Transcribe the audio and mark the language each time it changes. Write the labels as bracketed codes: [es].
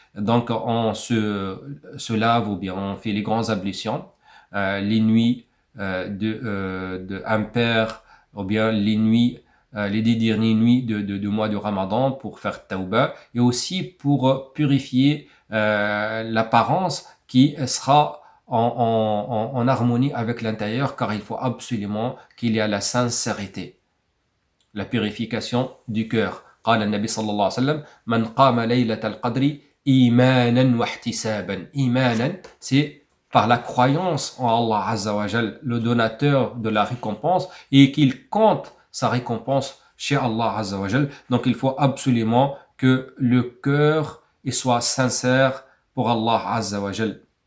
[fr] Donc on se lave ou bien on fait les grandes ablutions, les nuits de impair ou bien les nuits, les 10 dernières nuits de mois de Ramadan pour faire tawbah et aussi pour purifier l'apparence qui sera en harmonie avec l'intérieur, car il faut absolument qu'il y ait la sincérité, la purification du cœur. [ar] قال النبي صلى الله عليه وسلم من قام ليلة القدر إيمانا واحتسابا. [fr] إيمانا, c'est par la croyance en Allah Azza wa Jal, le donateur de la récompense, et qu'il compte sa récompense chez Allah Azza wa Jal. Donc il faut absolument que le cœur soit sincère pour Allah Azza wa Jal.